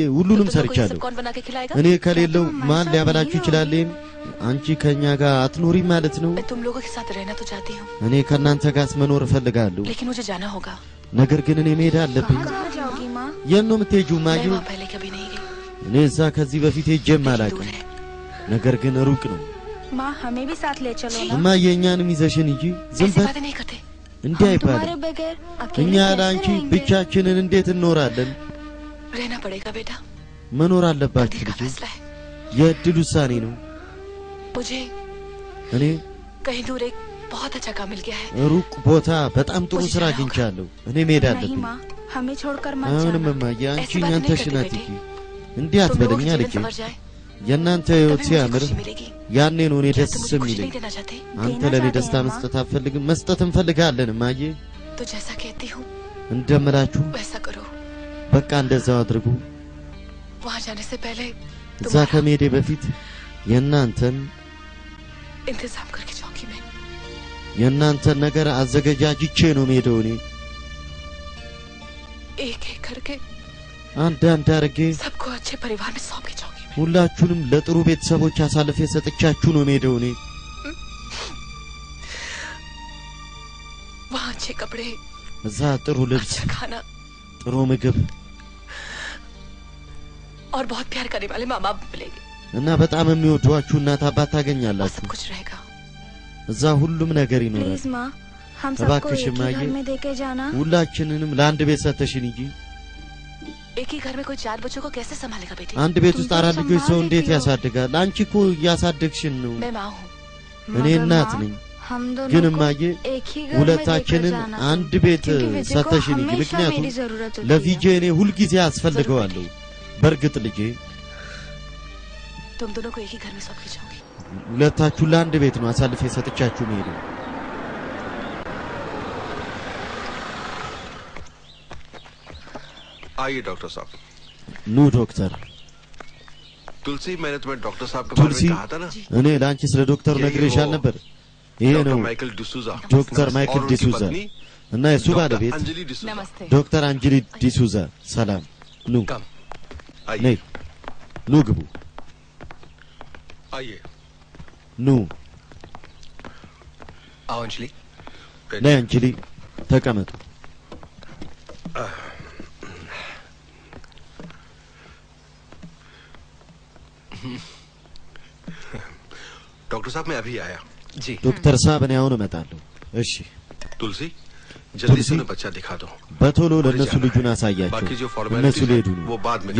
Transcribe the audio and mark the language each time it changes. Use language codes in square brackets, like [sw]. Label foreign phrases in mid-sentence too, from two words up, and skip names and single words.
[am] ሁሉንም ሰርቻለሁ። እኔ ከሌለው ማን ሊያበላችሁ ይችላል? አንቺ ከኛ ጋር አትኖሪ ማለት ነው? [hi] तुम लोगों के साथ रहना तो चाहती हूँ। [am] እኔ ከናንተ ጋር መኖር እፈልጋለሁ። [hi] लेकिन मुझे जाना होगा। [am] ነገር ግን እኔ መሄድ አለብኝ። [hi] कहाँ जाओगी माँ? [am] የት ነው የምትሄጂው ማዬ? [hi] मैं वहाँ पहले कभी नहीं गई। [am] እኔ እዛ ከዚህ በፊት ሄጄም አላውቅም። ነገር ግን ሩቅ ነው። [hi] माँ हमें भी साथ ले चलो ना। [am] እማዬ እኛንም ይዘሽን እንጂ ዝም [hi] ऐसी [am] በል። [hi] बातें नहीं करते। [am] እንዲህ [hi] हम [am] አይባልም። [hi] तुम्हारे बगैर [am] እኛ [hi] अकेले [am] ለአንቺ [hi] कैसे रहेंगे? [am] ብቻችንን እንዴት እንኖራለን? [hi] रहना पड़ेगा बेटा। [am] መኖር አለባችሁ [hi] बुद्धि का [am] ልጄ። [hi] फैसला है। [am] የእድል ውሳኔ ነው። [hi] मुझे [am] እኔ [hi] कहीं दूर एक बहुत अच्छा काम मिल गया है। [am] ሩቅ ቦታ በጣም ጥሩ ስራ አግኝቻለሁ። እኔ መሄድ [hi] नहीं [am] አለብኝ። [hi] माँ हमें छोड़कर मत [am] አሁንም [hi] जाना। [am] እማዬ አንቺ [hi] ऐसी बात [am] እኛን [hi] नहीं करते [am] ተሽናት [hi] बेटे। [am] እንዲህ [hi] तुम लोगों [am] አትበለኛ [hi] की [am] ልጄ። [hi] जीवन संवर जाए [am] የእናንተ ህይወት [hi] तभी मुझे [am] ሲያምር [hi] खुशी मिलेगी। [am] ያኔ ነው እኔ [hi] क्या [am] ደስ [hi] तुम मुझे खुशी [am] የሚለኝ። [hi] नहीं देना चाहते? [am] አንተ [hi] देना [am] ለኔ [hi] चाहते [am] ደስታ [hi] हैं, माँ। [am] መስጠት አትፈልግም? መስጠት እንፈልጋለን እማዬ። [hi] तो जैसा कहती हूँ [am] እንደምላችሁ [hi] वैसा करो। [am] በቃ እንደዛው አድርጉ። [hi] वहाँ जाने से पहले [am] እዛ ከመሄዴ በፊት የእናንተን [hi] इंतजाम करके चौकी में [am] የእናንተን ነገር አዘገጃጅቼ ነው የምሄደው። እኔ [hi] एक एक करके [am] አንድ አንድ አድርጌ [hi] सबको अच्छे परिवार में सौंप के चौकी में। [am] ሁላችሁንም ለጥሩ ቤተሰቦች አሳልፌ ሰጥቻችሁ ነው የምሄደው። እኔ [hi] वहाँ अच्छे कपड़े, [am] እዛ ጥሩ ልብስ፣ [hi] अच्छा खाना [am] ጥሩ ምግብ [hi] और बहुत प्यार करने वाले माँ बाप मिलेंगे [am] እና በጣም የሚወዷችሁ እናት አባት [hi] और [am] ታገኛላችሁ። [hi] सब कुछ रहेगा। [am] እዛ ሁሉም ነገር ይኖራል። [hi] प्लीज माँ हम सबको [am] እባክሽ [hi] एक ही माँ, घर ये- में देके जाना। [am] ሁላችንንም ለአንድ ቤት ሰተሽን እንጂ [hi] एक ही घर में कोई 4 बच्चों को कैसे संभालेगा बेटे? [am] አንድ ቤት ውስጥ [hi] तुम तो [am] 4 ልጆች ሰው [hi] संभाल [am] እንዴት [hi] लेती हो। [am] ያሳድጋል? አንቺ እኮ እያሳደግሽን ነው። [hi] मैं माँ हूँ। [am] እኔ [hi] मगर [am] እናት [hi] माँ, [am] ነኝ። [hi] हम [am] ግን [hi] दोनों को [am] እማዬ [hi] एक ही घर में देकर [am] ሁለታችንን [hi] जाना। [am] አንድ ቤት [hi] क्योंकि विजय को [am] ሰተሽን እንጂ [hi] हमेशा [am] ምክንያቱም [hi] मेरी जरूरत होती [am] ለቪጄ [hi] है। [am] እኔ ሁልጊዜ አስፈልገዋለሁ። በእርግጥ ልጄ [hi] तुम दोनों को एक ही घर में सौंप के जाऊंगी। [am] ሁለታችሁ ለአንድ ቤት ነው አሳልፌ ሰጥቻችሁ መሄድ። [hi] आइए डॉक्टर साहब। [am] ኑ ዶክተር [hi] तुलसी, मैंने तुम्हें डॉक्टर साहब के बारे तुलसी में कहा था ना? [am] እኔ ለአንቺ ስለ ዶክተሩ ነግሬሻል ነበር። ይሄ [hi] डॉक्टर [am] ነው [hi] माइकल डिसूजा। [am] ዶክተር ማይክል [hi] और उनकी [am] ዲሱዛ [hi] पत्नी [am] እና የሱ [hi] डॉक्टर [am] ባለቤት [hi] अंजलि डिसूजा। नमस्ते। [am] ዶክተር አንጀሊ ዲሱዛ። ሰላም ኑ [hi] कम [am] ነይ። [hi] आइए। [am] ኑ ግቡ [hi] आइए [am] ኑ [hi] आओ अंजलि [am] ነይ አንቺሊ ተቀመጡ [hi] डॉक्टर साहब मैं अभी आया जी [am] ዶክተር ሳብ እኔ አሁን እመጣለሁ እሺ [hi] तुलसी जल्दी से उन्हें बच्चा दिखा दो [am] በቶሎ ለነሱ ልጁን አሳያቸው [hi] बाकी जो [am] እነሱ [hi] फॉर्मेलिटीज [am] ሊሄዱ [hi] हैं, [am] ነው [hi] वो बाद में